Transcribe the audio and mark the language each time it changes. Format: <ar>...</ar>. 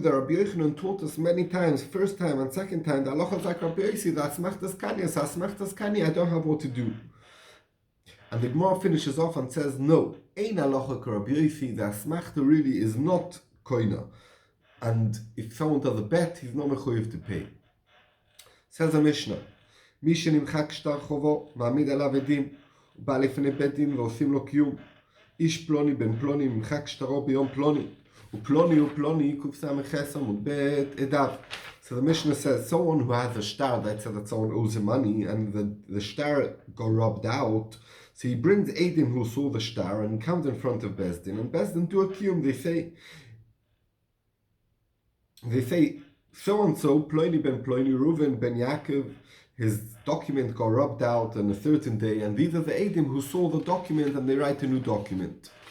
<en>The Rabbi Yochanan taught us many times, first time and second time, the halacha is like Rabbi Yossi, the asmachta is kanya, so asmachta is kanya, I don't have what to do. And the Gemara finishes off and says, no,</en> <he>ein halacha ka Rabbi Yossi,</he> <en>the asmachta really is not koina. And if someone does a bet, he's not mechuyev to pay. Says a Mishnah,</en> <he>מי שנמחק שטר חובו, מעמיד עליו עדים, הוא בא לפני בית דין ועושים לו קיום. איש פלוני בן פלוני נמחק שטרו ביום פלוני, ופלוני קס"ח עמוד ב' עדיו.</he> <en>So the Mishnah says, someone who has a star that says that someone owes him money, and the star got rubbed out, so he brings Eidim who saw the star and comes in front of Bezdin, and Bezdin do a kiyum. They say, so-and-so, Ploni ben Ploni, Reuven ben Yaakov, his document got rubbed out on a certain day, and these are the Eidim who saw the document, and they write a new document.</en>